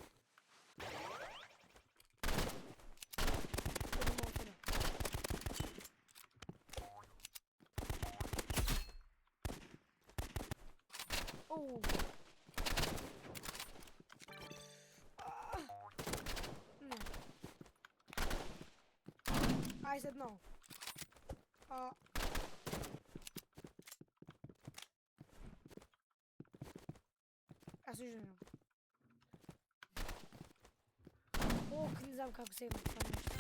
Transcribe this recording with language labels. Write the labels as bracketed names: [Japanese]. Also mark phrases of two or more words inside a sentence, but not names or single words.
[Bulgarian] Оу. Не. [English] I said no. [Bulgarian] Аз съжалявам. Ох, не знам как се има това нещо.